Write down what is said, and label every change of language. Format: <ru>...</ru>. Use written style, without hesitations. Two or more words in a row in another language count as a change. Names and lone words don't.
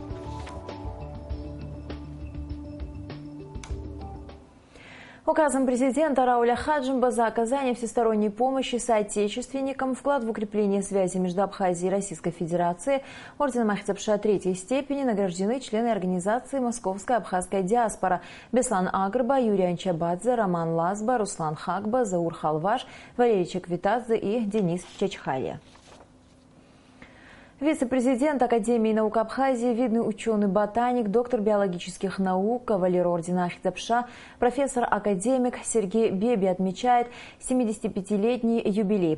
<ru>Указом президента Рауля Хаджимба за оказание всесторонней помощи соотечественникам, вклад в укрепление связи между Абхазией и Российской Федерацией, орденом Ахтябша третьей степени награждены члены организации «Московская абхазская диаспора» Беслан Агрба, Юрий Анчабадзе, Роман Лазба, Руслан Хакба, Заур Халваш, Валерий Чеквитадзе и Денис Чачхалия. Вице-президент Академии наук Абхазии, видный ученый-ботаник, доктор биологических наук, кавалер ордена Ахтябша, профессор-академик Сергей Беби отмечает 75-летний юбилей.</ru>